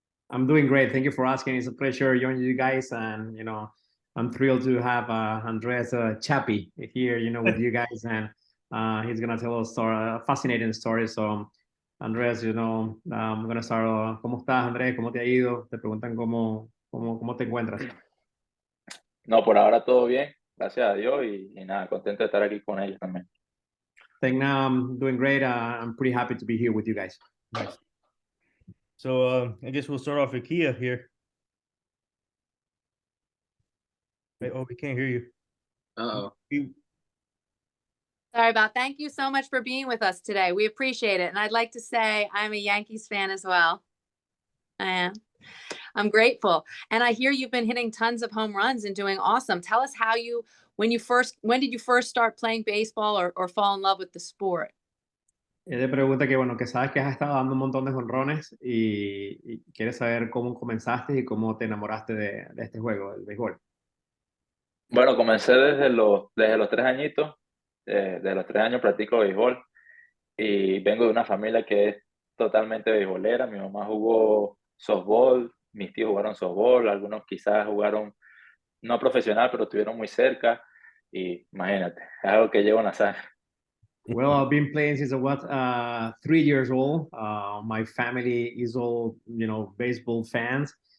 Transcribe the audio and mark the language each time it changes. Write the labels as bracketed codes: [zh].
[en] I'm doing great. Thank you for asking. It's a pleasure joining you guys, and I'm thrilled to have Andres Chapi here, with you guys, and he's gonna tell us a fascinating story. So, Andres, I'm gonna start. [es] ¿Cómo estás, Andres? ¿Cómo te ha ido? Te preguntan cómo te encuentras. No, por ahora todo bien, gracias a Dios y nada, contento de estar aquí con ellos también. [en] I think now I'm doing great. I'm pretty happy to be here with you guys. Nice. So I guess we'll start off with Kia here. Oh, we can't hear you. Uh-oh. Sorry about. Thank you so much for being with us today. We appreciate it. And I'd like to say I'm a Yankees fan as well. I am. I'm grateful. And I hear you've been hitting tons of home runs and doing awesome. Tell us when did you first start playing baseball or fall in love with the sport? [es] Él le pregunta que sabes que has estado dando un montón de jonrones y quieres saber cómo comenzaste y cómo te enamoraste de este juego, del béisbol. Bueno, comencé desde los 3 añitos. De los 3 años practico béisbol y vengo de una familia que es totalmente beisbolera. Mi mamá jugó softball, mis tíos jugaron softball, algunos quizás jugaron no profesional, pero estuvieron muy cerca y imagínate, es algo que llevo en la sangre. [en] Well, I've been playing since I was 3 years old. My family is all, baseball fans.